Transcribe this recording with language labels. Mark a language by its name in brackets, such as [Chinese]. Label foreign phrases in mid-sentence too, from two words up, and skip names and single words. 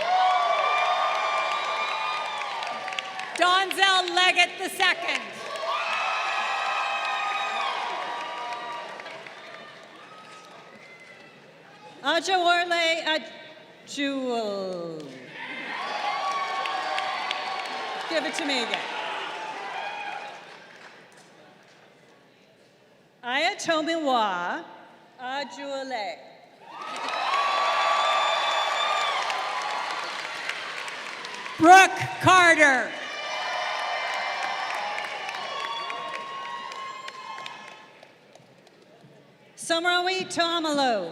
[English] Donzel Leggett II. Ajawarle Ajul. Give it to me again. Ayatomiwa Ajule. Brooke Carter. Samrawi Tomalo.